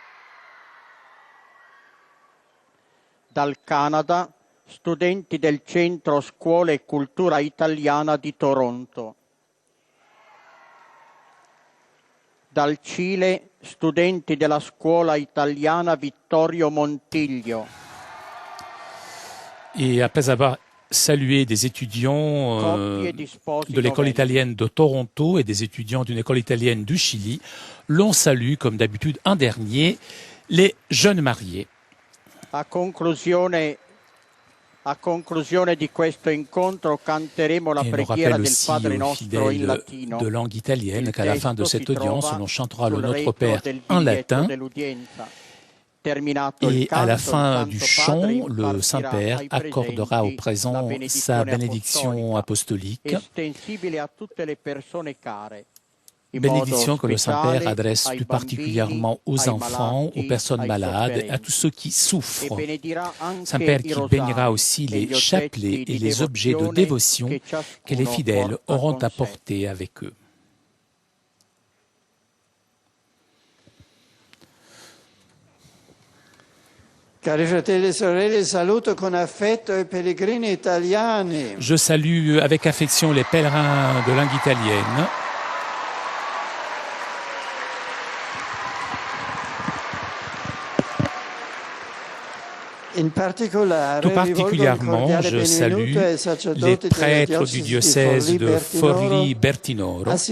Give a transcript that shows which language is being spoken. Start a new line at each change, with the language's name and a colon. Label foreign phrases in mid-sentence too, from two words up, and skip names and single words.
Italian: Dal Canada, studenti del Centro Scuola e Cultura Italiana di Toronto. Dal Cile, studenti della Scuola Italiana Vittorio Montiglio.
French: Et après avoir salué des étudiants de l'école italienne de Toronto et des étudiants d'une école italienne du Chili, l'on salue, comme d'habitude, un dernier, les jeunes mariés.
Italian: A conclusione di questo incontro canteremo la preghiera del Padre Nostro in latino.
French: De langue italienne qu'à la fin de cette audience, on chantera le Notre Père en latin. Et à la fin du chant, le Saint-Père accordera au présent sa bénédiction apostolique. Bénédiction que le Saint-Père adresse plus particulièrement aux enfants, aux personnes malades, à tous ceux qui souffrent. Saint-Père qui bénira aussi les chapelets et les objets de dévotion que les fidèles auront apportés avec eux.
Italian: Cari fratelli e sorelle, saluto con affetto i pellegrini italiani.
French: Je salue avec affection les pèlerins de langue italienne. Tout particulièrement, je salue les prêtres du diocèse de Forlì-Bertinoro.